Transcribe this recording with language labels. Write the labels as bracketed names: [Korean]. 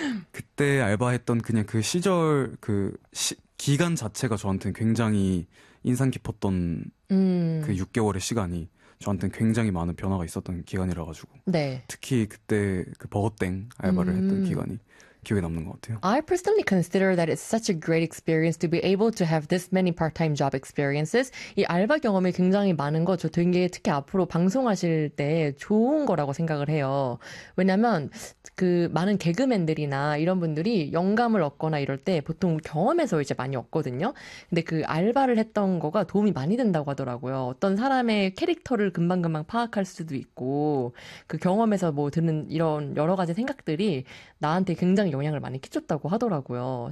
[Korean] 그때 알바했던 그냥 그 시절 그 기간 자체가 저한테는 굉장히 인상 깊었던 그 6개월의 시간이 저한테는 굉장히 많은 변화가 있었던 기간이라 가지고 네. 특히 그때 그 버거땡 알바를 했던 기간이 기억에 남는 것 같아요. [English] I personally consider that it's such a great experience to be able to have this many part-time job experiences. [Korean] 이 알바 경험이 굉장히 많은 거, 저 되게 특히 앞으로 방송하실 때 좋은 거라고 생각을 해요. 왜냐면, 그, 많은 개그맨들이나 이런 분들이 영감을 얻거나 이럴 때 보통 경험에서 이제 많이 얻거든요. 근데 그 알바를 했던 거가 도움이 많이 된다고 하더라고요. 어떤 사람의 캐릭터를 금방금방 파악할 수도 있고, 그 경험에서 뭐 드는 이런 여러 가지 생각들이 나한테 굉장히 영향을 많이 끼쳤다고 하더라고요.